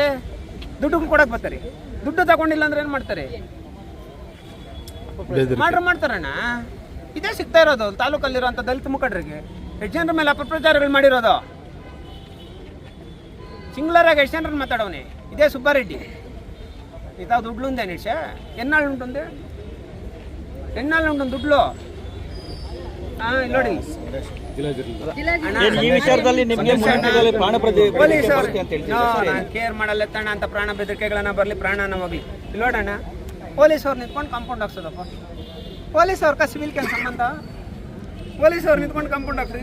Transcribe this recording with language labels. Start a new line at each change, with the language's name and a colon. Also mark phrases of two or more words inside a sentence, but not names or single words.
Kannada: ದುಡ್ಡು ಕೊಡೋಕೆ ಬರ್ತಾರೆ. ದುಡ್ಡು ತಗೊಂಡಿಲ್ಲ ಅಂದ್ರೆ ಏನು ಮಾಡ್ತಾರೆ? ಮಾಡ್ತಾರಣ್ಣ. ಇದೇ ಸಿಗ್ತಾ ಇರೋದು ತಾಲೂಕಲ್ಲಿರುವಂಥ ದಲಿತ ಮುಖಂಡರಿಗೆ. ಎಷ್ಟು ಜನರ ಮೇಲೆ ಅಪಪ್ರಚಾರಗಳು ಮಾಡಿರೋದು? ಸಿಂಗ್ಲರಾಗಿ ಎಷ್ಟು ಜನರನ್ನು ಮಾತಾಡೋನೆ ಇದೇ ಸುಬ್ಬಾರೆಡ್ಡಿ. ಇದಾವ ದುಡ್ಲು
Telugu: ఉందే నిష ఎన్నాళ్ళు ఉంటుంది? ఎన్నాళ్ళు ఉంటుంది
Kannada: ದುಡ್ಲು? ನೋಡಿ ಈ ವಿಚಾರದಲ್ಲಿ ನಿಮಗೆ ಪ್ರಾಣ ಕೇರ್ ಮಾಡಲ್ಲ ತಣ್ಣ ಅಂತ ಪ್ರಾಣ ಬೆದರಿಕೆಗಳನ್ನ ಬರಲಿ, ಪ್ರಾಣನ ಹೋಗ್ಲಿ. ಇಲ್ಲಿ ನೋಡೋಣ, ಪೊಲೀಸ್ ಅವ್ರು ನಿಂತ್ಕೊಂಡು ಕಾಂಪೌಂಡ್ ಹಾಕ್ಸೋದಪ್ಪ. ಪೊಲೀಸ್ ಅವ್ರ ಸಿವಿಲ್ ಕೆಲಸ ಸಂಬಂಧ? ಪೊಲೀಸ್ ಅವ್ರು ನಿಂತ್ಕೊಂಡು ಕಾಂಪೌಂಡ್ ಹಾಕ್ಸೋದು.